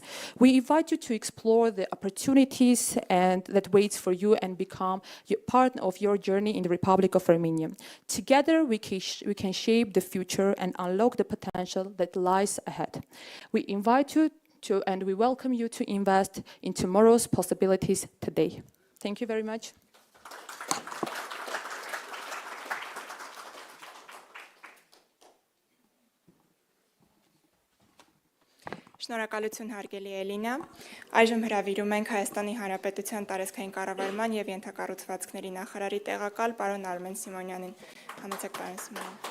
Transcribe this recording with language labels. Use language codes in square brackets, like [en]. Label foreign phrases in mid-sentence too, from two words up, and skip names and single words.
[en] We invite you to explore the opportunities and that waits for you and become part of your journey in the Republic of Armenia. Together, we can shape the future and unlock the potential that lies ahead. We invite you to, and we welcome you to invest in tomorrow's possibilities today. Thank you very much. [hy] Շնորհակալություն հարգելի Էլինա։ Այժմ հրավիրում ենք Հայաստանի Հանրապետության տարածքային կառավարման եւ ենթակառուցվածքների նախարարի տեղակալ պարոն Արմեն Սիմոնյանին։ Համեցեք պարոն Սիմոնյան։